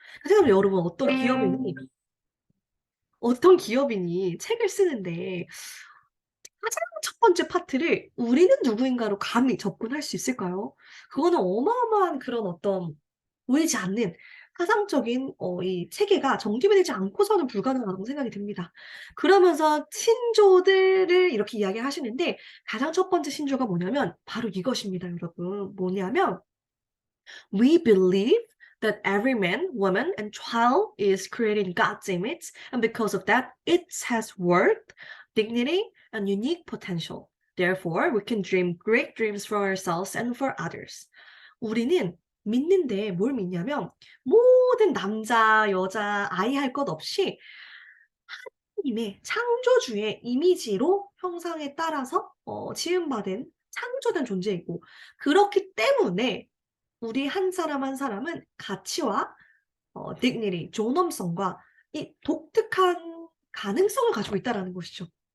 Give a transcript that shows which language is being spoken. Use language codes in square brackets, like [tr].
[ko] 생각해보면 여러분 어떤 기업인이 책을 쓰는데 가장 첫 번째 파트를 우리는 누구인가로 감히 접근할 수 있을까요? 그거는 어마어마한 그런 어떤 보이지 않는 사상적인 이 체계가 정립이 되지 않고서는 불가능하다고 생각이 듭니다. 그러면서 신조들을 이렇게 이야기하시는데 가장 첫 번째 신조가 뭐냐면 바로 이것입니다, 여러분. [en] 뭐냐면 We believe that every man, woman, and child is created in God's image, and because of that, it has worth, dignity, and unique potential. Therefore, we can dream great dreams for ourselves and for others. [ko] 우리는 믿는데 뭘 믿냐면 모든 남자, 여자, 아이 할 것 없이 하나님의 창조주의 이미지로 형상에 따라서 지음받은 창조된 존재이고 그렇기 때문에 우리 한 사람 한 사람은 가치와 dignity, 존엄성과 이 독특한 가능성을 가지고 있다는 것이죠.